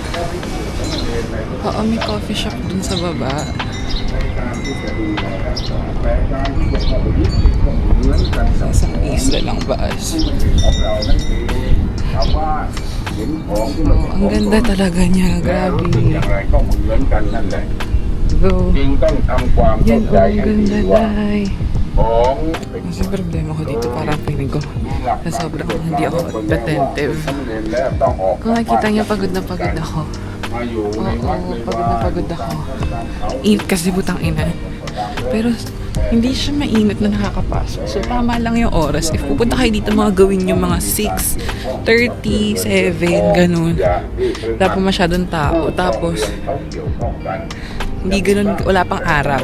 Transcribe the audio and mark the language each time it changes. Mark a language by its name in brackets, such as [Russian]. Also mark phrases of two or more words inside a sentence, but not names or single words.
[Filipino] Oo, may [English] coffee shop [Filipino] dun sa baba. Sa isang isla lang baas. Oh, ang ganda talaga niya. Grabe. [Thai] อย่างไรก็เหมือนกันนั่นแหละ [Filipino] Go. [Thai] จริงต้องทำความเข้า [Filipino] Yan, [Thai] ใจ [Filipino] oh, ang [Thai] ให้ดี [Filipino] ganda, [Thai] ว่า [Filipino] day. [Thai] ของเป็น [Filipino] Kasi problema ko dito, parang feeling ko na sobrang hindi ako attentive. [Thai] ต้องออก [Filipino] Kung nakikita niyo, pagod na pagod ako. [Thai] มาอยู่ในวัดใน [Filipino] Oo, pagod na pagod ako. [Thai] เขา [Filipino] Init kasi butang ina. Pero hindi siya mainit na nakakapasok. So tama lang yung oras. If pupunta kayo dito, mga gawin yung mga 6:37, ganun. Wala pa masyadong tao. Tapos, hindi ganun, wala pang araw.